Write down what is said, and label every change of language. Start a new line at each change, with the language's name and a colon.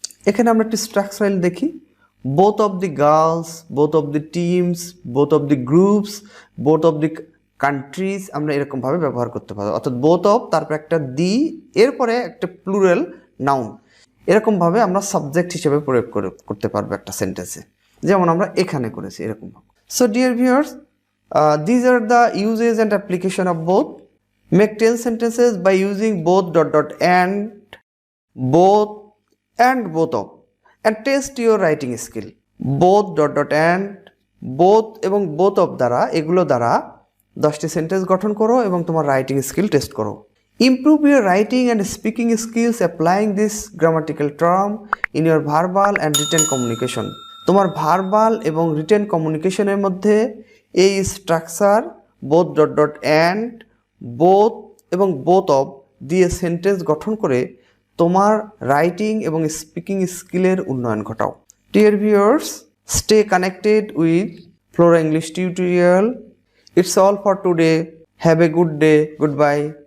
Bangla: এখানে আমরা একটি স্ট্রাকচারাল দেখি।
English: both of the girls, both of the teams, both of the groups, both of the countries,
Bangla: আমরা এরকমভাবে ব্যবহার করতে পারবো। অর্থাৎ বোথ অফ, তারপর একটা দি, এরপরে একটা প্লুরাল নাউন, এরকমভাবে আমরা সাবজেক্ট হিসেবে প্রয়োগ করতে পারবো একটা সেন্টেন্সে, যেমন আমরা এখানে করেছি এরকম।
English: So dear viewers, these are the uses and application of both. Make 10 sentences by using both and both and both of and test your writing skill. Both and both
Bangla: এবং
English: both of
Bangla: দ্বারা, এগুলো দ্বারা 10টি sentence গঠন করো এবং তোমার writing skill test করো।
English: Improve your writing and speaking skills applying this grammatical term in your verbal and written communication.
Bangla: তোমার ভার্বাল এবং রিটেন কমিউনিকেশনের মধ্যে এই স্ট্রাকচার
English: both and both
Bangla: এবং বোথ অফ দিয়ে সেন্টেন্স গঠন করে তোমার রাইটিং এবং স্পিকিং স্কিলের উন্নয়ন ঘটাও।
English: Dear viewers, stay connected with Flora English tutorial. It's all for today. Have a good day. Goodbye.